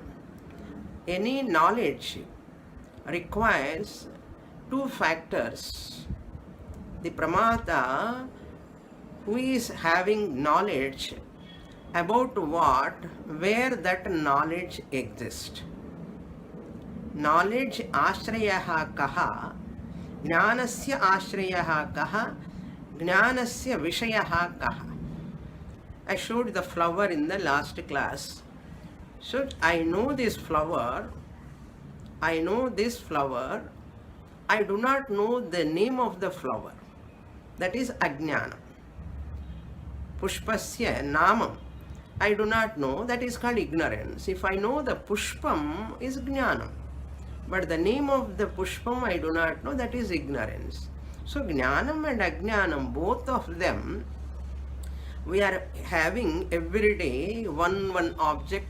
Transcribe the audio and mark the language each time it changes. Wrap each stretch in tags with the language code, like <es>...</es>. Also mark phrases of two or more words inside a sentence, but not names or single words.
<en>Any knowledge requires two factors. The Pramata, who is having knowledge about what, where that knowledge exists.</en> <sa>Knowledge आश्रयः कः, ज्ञानस्य आश्रयः कः, ज्ञानस्य विषयः कः.</sa> <en>I showed the flower in the last class. So I know this flower, I know this flower, I do not know the name of the flower. That is ajnana.</en> <sa>पुष्पस्य नामम्,</sa> <en>I do not know, that is called ignorance. If I know the pushpam is jnanam, but the name of the pushpam I do not know, that is ignorance. So jnanam and ajnanam, both of them, we are having every day one object.</en>